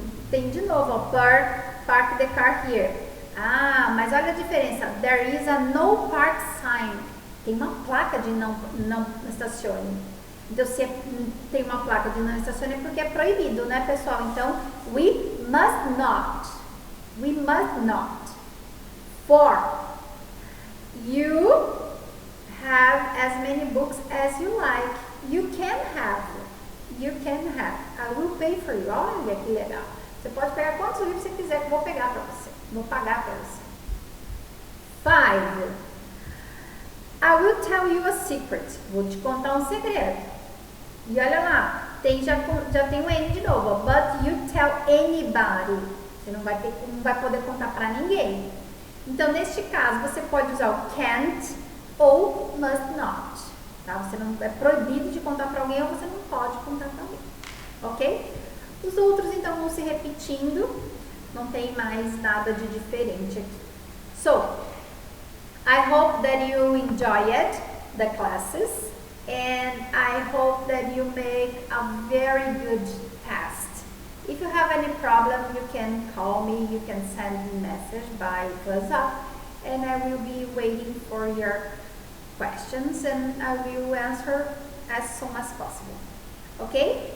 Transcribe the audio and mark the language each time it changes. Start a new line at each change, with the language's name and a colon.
Portuguese: Tem de novo, ó,
English: park the car here.
Portuguese: Mas olha a diferença.
English: There is a no park sign.
Portuguese: Tem uma placa de não estacione. Então, se tem uma placa de não estacione é porque é proibido, né, pessoal?
English: Então, we must not. We must not. 4. You have as many books as you like. You can have. You can have. I will pay for you.
Portuguese: Olha que legal. Você pode pegar quantos livros você quiser que eu vou pegar para você. Vou pagar para você. 5.
English: I will tell you a secret.
Portuguese: Vou te contar um segredo. E olha lá, já tem o N de novo.
English: But you tell anybody.
Portuguese: Você não vai poder contar para ninguém. Então, neste caso, você pode usar o can't ou must not. Tá? Você não é proibido de contar para alguém ou você não pode contar para alguém. Ok? Os outros, então, vão se repetindo. Não tem mais nada de diferente aqui.
English: So, I hope that you enjoyed the classes and I hope that you make a very good test. If you have any problem, you can call me, you can send me a message by WhatsApp and I will be waiting for your questions and I will answer as soon as possible. Okay?